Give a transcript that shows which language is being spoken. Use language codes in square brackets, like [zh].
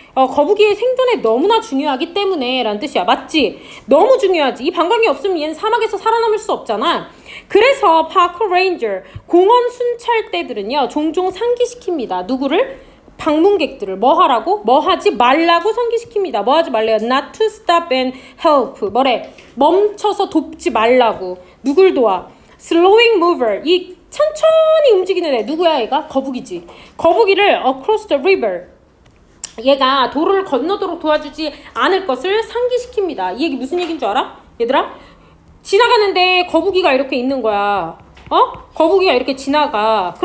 [ko] 거북이의 생존에 너무나 중요하기 때문에 라는 뜻이야. 맞지? 너무 중요하지. 이 방광이 없으면 얘는 사막에서 살아남을 수 없잖아. 그래서 파크 레인저 공원 순찰대들은요 종종 상기시킵니다. 누구를? 방문객들을 뭐 하라고? 뭐 하지 말라고 상기시킵니다. 뭐 하지 말래요? [en] Not to stop and help 뭐래? [ko] 멈춰서 돕지 말라고. 누굴 도와? [en] Slowing mover [ko] 이 천천히 움직이는 애 누구야? 얘가? 거북이지. 거북이를 [en] across the river [ko] 얘가 도로를 건너도록 도와주지 않을 것을 상기시킵니다. 이 얘기 무슨 얘기인 줄 알아? 얘들아? 지나가는데 거북이가 이렇게 있는 거야. 거북이가 이렇게 지나가.